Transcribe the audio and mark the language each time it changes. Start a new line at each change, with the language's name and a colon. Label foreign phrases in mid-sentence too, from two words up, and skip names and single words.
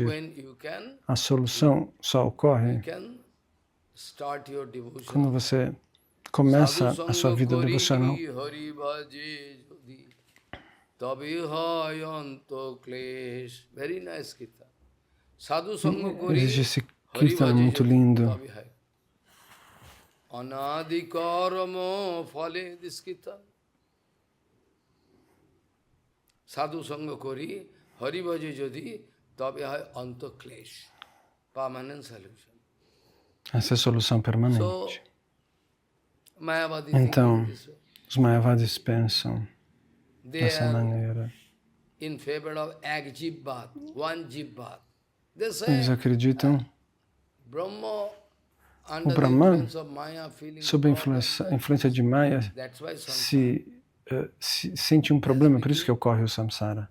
Portuguese: A solução só ocorre quando você começa a sua vida devocional. Existe esse kirtan muito lindo.
Bangla: Sadhu sanga kori, hari bhaje jodi, tabe hai anta klesh.
English: Permanent solution.
Portuguese: Essa é a solução permanente. Então, os Mayavadis pensam dessa maneira. Eles acreditam o Brahman, sob a influência de Maya, se sente um problema, por isso que ocorre o samsara.